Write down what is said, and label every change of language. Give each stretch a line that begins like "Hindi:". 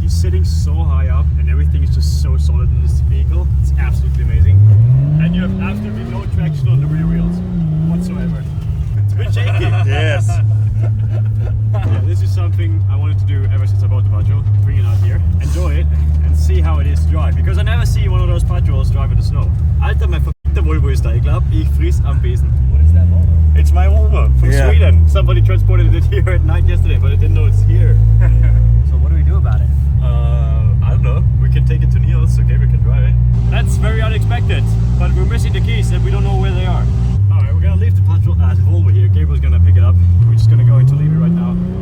English: You're sitting so high up and everything is just so solid in this vehicle. It's absolutely amazing. And you have absolutely no traction on the rear wheels whatsoever. It's a bit shaky. Yes. Yeah, this is something I wanted to do ever since I bought the Patrol. Bring it out here, enjoy it, and see how it is to drive. Because I never see one of those Patrols drive in the snow.
German: Alter, mein verfickter Volvo ist da. Ich glaube, ich friss am Besen.
English: What is that Volvo? It's my Volvo from Sweden. Somebody transported it here at night yesterday, but I didn't know it's here. So what do we do about it? I don't know. We can take it to Niels so Gabriel can drive it. That's very unexpected, but we're missing the keys and we don't know where they are. Alright, we're gonna leave the Patrol at Volvo here. Gabriel's gonna pick it up. We're just gonna go into Levy right now.